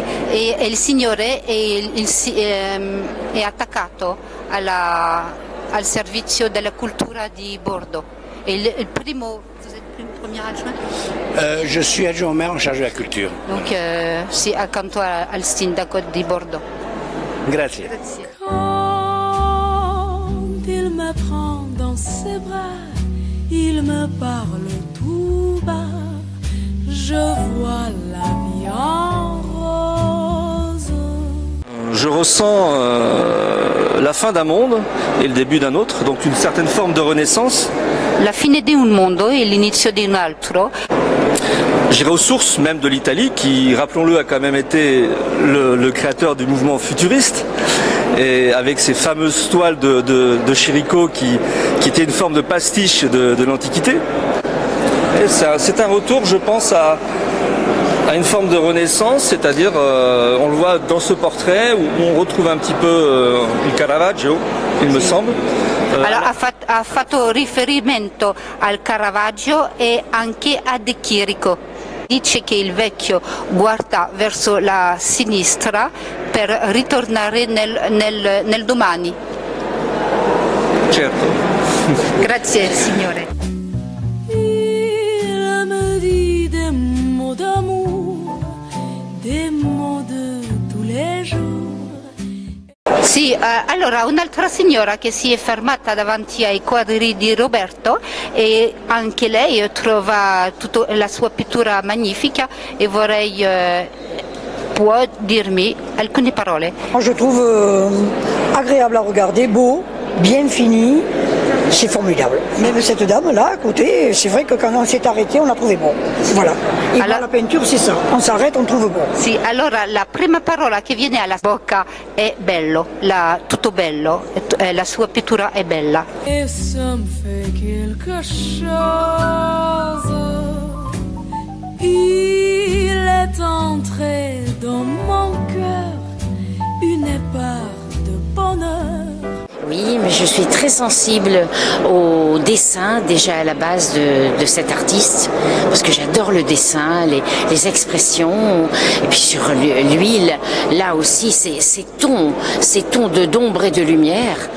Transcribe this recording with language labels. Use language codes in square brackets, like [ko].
[it] E il signore è attaccato al servizio della cultura di Bordeaux. [fr] Et le primo, vous êtes le premier adjoint? Je suis adjoint au maire en charge de la culture. Donc, c'est [it] accanto al sindaco di Bordeaux. Grazie. Grazie. [fr] Quand il me prend dans ses bras, il me parle tout bas, je vois la vie en rose. Je ressens la fin d'un monde et le début d'un autre, donc une certaine forme de renaissance. [it] La fine di un mondo e l'inizio di un altro. [fr] J'irai aux sources même de l'Italie, qui, rappelons-le, a quand même été le créateur du mouvement futuriste, et avec ces fameuses toiles de Chirico qui étaient une forme de pastiche de l'Antiquité. C'est un retour, je pense, à une forme de renaissance, c'est-à-dire, on le voit dans ce portrait, où on retrouve un petit peu il Caravaggio, il me semble. [it] Allora, ha fatto riferimento al Caravaggio e anche a De Chirico. Dice che il vecchio guarda verso la sinistra per ritornare nel domani. Certo. Grazie signore. [fr] Il me dit des mots d'amour, des mots de tous les jours. [it] Sì, allora un'altra signora che si è fermata davanti ai quadri di Roberto e anche lei trova tutta la sua pittura magnifica e vorrei può dirmi alcune parole. [fr] Moi je trouve agréable à regarder, beau, bien fini, c'est formidable. Même cette dame là à côté, c'est vrai que quand on s'est arrêté, on l'a trouvé bon. Voilà. Et allora, la peinture c'est ça, on s'arrête, on trouve bon. [it] Sì, allora la prima parola che viene alla bocca è bello, tutto bello, la sua pittura è bella. [fr] Et ça me fait quelque chose, il est entré dans mon cœur une part de bonheur. Oui, mais je suis très sensible au dessin déjà à la base de cet artiste, parce que j'adore le dessin, les expressions, et puis sur l'huile, là aussi ces tons d'ombre et de lumière.